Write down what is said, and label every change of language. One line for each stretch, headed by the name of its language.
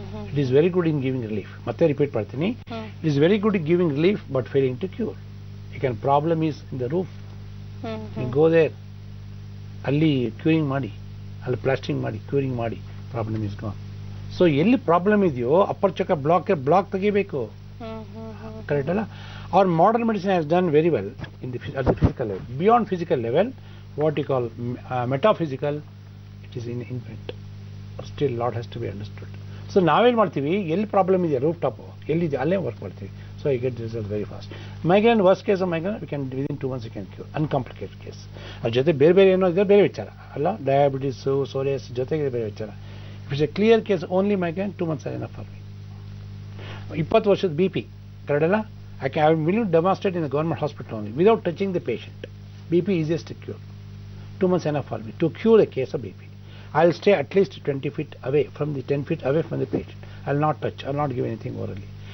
English: It is very good in giving relief.
Kannada: ಮತ್ತೆ repeat ಮಾಡ್ತೀನಿ,
English: It is very good in giving relief but failing to cure. You can problem is in the roof. You go there,
Kannada: ಅಲ್ಲಿ curing ಮಾಡಿ, ಅಲ್ಲಿ plastering ಮಾಡಿ, curing ಮಾಡಿ,
English: Problem is gone.
Kannada: So ಎಲ್ಲಿ problem ಇದೆಯೋ upper ಚಕ block ತೆಗಿಬೇಕು. Correct ಅಲ್ಲ?
English: Our modern medicine has done very well in at the physical level. Beyond physical level, what you call metaphysical, it is in infant. Still, lot has to be understood.
Kannada: So ನಾವೇನು ಮಾಡ್ತೀವಿ, ಎಲ್ಲಿ problem ಇದೆಯಾ roof top ಎಲ್ಲಿದೆ ಅಲ್ಲೇ work ಮಾಡ್ತೀವಿ.
English: So I get result very fast. Migraine worst case of migraine we can within 2 months you can cure. Uncomplicated case.
Kannada: ಅದ್ರ ಜೊತೆ ಬೇರೆ ಏನೋ ಇದೆ, ಬೇರೆ ವಿಚಾರ ಅಲ್ಲ. ಡಯಾಬಿಟಿಸು, ಸೋರಿಯಾಸಿಸ್ ಜೊತೆಗೆ ಬೇರೆ ವಿಚಾರ.
English: If it's a clear case only migraine 2 months are enough for me.
Kannada: 20 ವರ್ಷದ BP ಕರೆಕ್ಟಲ್ಲ?
English: I am willing to demonstrate in the government hospital only without touching the patient. BP easiest to cure. 2 months enough for me to cure a case of BP. I will stay at least 20 feet away from the 10 feet away from the patient. I will not touch. I will not give anything orally.